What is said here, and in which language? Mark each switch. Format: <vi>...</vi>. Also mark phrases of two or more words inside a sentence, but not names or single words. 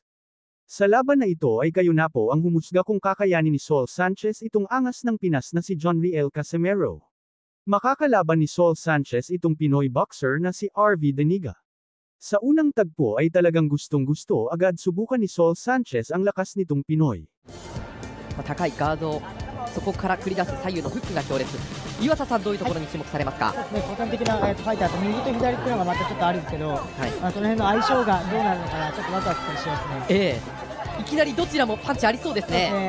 <tl>Sa laban na ito ay kayo na po ang humusga kung kakayanin ni Saul Sanchez itong angas ng Pinas na si Jonriel Casimero. Makakalaban ni Saul Sanchez itong Pinoy boxer na si RV Deniga. Sa unang tagpo ay talagang gustong-gusto agad subukan ni Saul Sanchez ang lakas nitong Pinoy.</tl> <ja>高いガード、そこから繰り出す左右のフックが強烈。岩佐さん、どういうところに注目されますか？個人的なファイターと右と左っていうのがまたちょっとあるんですけど、その辺の相性がどうなるのかな、ちょっとワクワクしますね。いきなりどちらもパンチありそうですね。</ja>